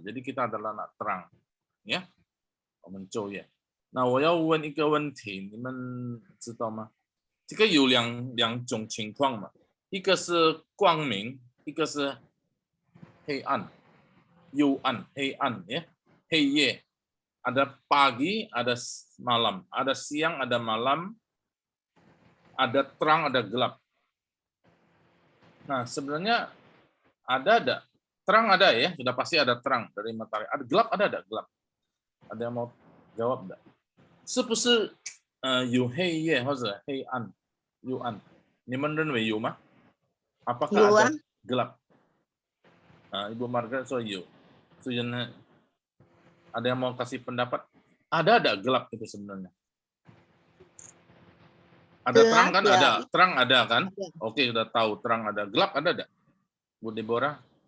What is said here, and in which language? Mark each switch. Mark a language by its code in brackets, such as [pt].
[id] Jadi kita adalah anak terang， ya， [zh] 我们昼夜。那我要问一个问题，你们知道吗？这个有两种情况嘛，一个是光明，一个是黑暗，幽暗，黑暗 [id] ya， [zh] 黑夜。 [id] Ada pagi, ada malam, ada siang, ada malam, ada terang, ada gelap. Nah, sebenarnya ada terang ada ya, sudah pasti ada terang dari matahari. Ada gelap ada gelap. Ada yang mau jawab enggak? [zh] 是不是有黑夜或者黑暗、幽暗？你们认为有吗？ [id] Apakah ada gelap? Ibu Margaret [zh] 说有，所以呢， [id] ada yang mau kasih pendapat? Ada gelap itu sebenarnya? Ada gelap, terang kan? Ya. Ada terang ada kan? Ada. Oke, udah tahu terang ada. Gelap ada? Bu Deborah?